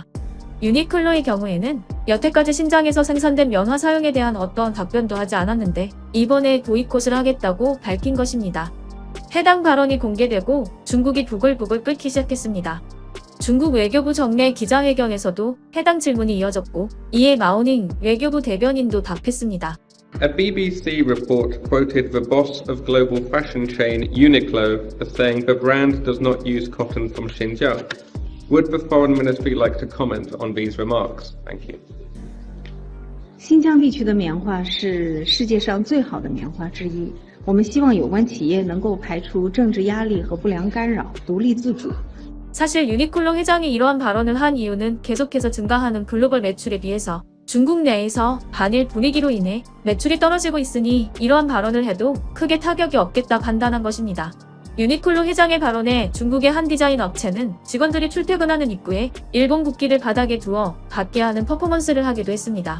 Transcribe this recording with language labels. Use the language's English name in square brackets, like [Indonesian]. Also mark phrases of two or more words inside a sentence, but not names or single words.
[Korean] 유니클로의 경우에는 여태까지 신장에서 생산된 연화 사용에 대한 어떠한 답변도 하지 않았는데 이번에 보이콧을 하겠다고 밝힌 것입니다. 해당 발언이 공개되고 중국이 부글부글 끓기 시작했습니다. 중국 외교부 정례 기자회견에서도 해당 질문이 이어졌고 이에 마오닝 외교부 대변인도 답했습니다. [English] A BBC report quoted the boss of global fashion chain Uniqlo as saying the brand does not use cotton from Xinjiang. Would the foreign ministry like to comment on these remarks? Thank you. [Chinese] 新疆地区的棉花是世界上最好的棉花之一。我们希望有关企业能够排除政治压力和不良干扰，独立自主。 [Korean] 사실 유니클로 회장이 이러한 발언을 한 이유는 계속해서 증가하는 글로벌 매출에 비해서 중국 내에서 반일 분위기로 인해 매출이 떨어지고 있으니 이러한 발언을 해도 크게 타격이 없겠다 판단한 것입니다. 유니클로 회장의 발언에 중국의 한 디자인 업체는 직원들이 출퇴근하는 입구에 일본 국기를 바닥에 두어 받게 하는 퍼포먼스를 하기도 했습니다.